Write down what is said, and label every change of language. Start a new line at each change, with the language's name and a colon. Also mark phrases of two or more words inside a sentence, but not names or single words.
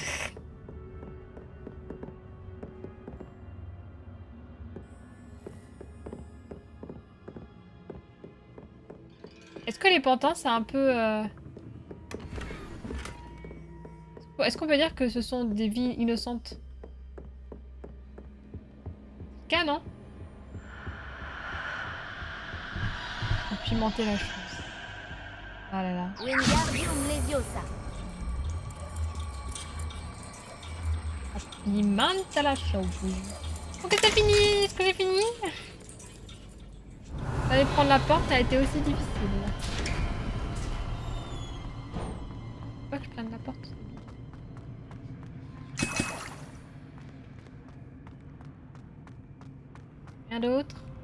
French: Est-ce que les pantins, c'est un peu... Est-ce qu'on peut dire que ce sont des vies innocentes? Cas, non? Faut pimenter la chose. Ah là là. Wingardium Leviosa. Pimenta la chose. Ok, c'est fini! Est-ce que j'ai fini? Aller prendre la porte, ça a été aussi difficile. Faut pas que je prenne la porte. Rien d'autre?